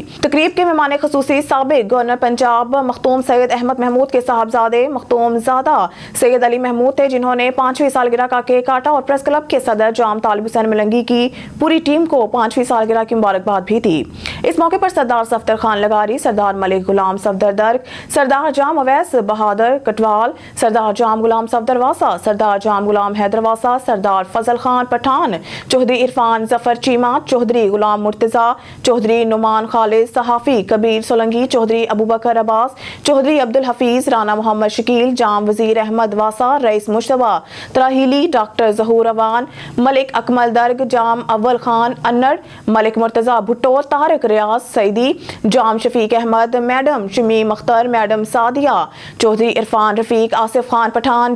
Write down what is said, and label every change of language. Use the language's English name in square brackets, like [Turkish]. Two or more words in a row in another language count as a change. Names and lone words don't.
[Urdu] تقریب کے مہمان خصوصی سابق گورنر پنجاب مختوم سید احمد محمود کے صاحبزادے مختوم زادہ سید علی محمود تھے, جنہوں نے 5ویں سالگرہ کا کیک کاٹا اور پریس کلب کے صدر جام طالب حسین ملنگی کی پوری ٹیم کو 5ویں سالگرہ کی مبارکباد بھی دی. اس موقع پر سردار صفدر خان لغاری, سردار ملک غلام صفدر درگ, سردار جام اویس بہادر کٹوال, سردار جام غلام صفدر واسا, سردار جام غلام حیدر واسا, سردار فضل خان پٹھان, چوہدری عرفان ظفر چیمہ, چوہدری غلام مرتضیٰ, چوہدری نعمان خالد, صحافی کبیر سولنگی, چوہدری ابوبکر عباس, چوہدری عبدالحفیظ, رانا محمد شکیل, جام وزیر احمد واسا, رئیس مشتبہ تراہیلی, ڈاکٹر ظہور اوان, ملک اکمل درگ, جام اول خان انر, ملک مرتضیٰ بھٹو, طارق ریاض سعیدی, جام شفیق احمد, میڈم شمیم اختر, میڈم سعدیہ, چوہدری عرفان رفیق, آصف خان پٹھان,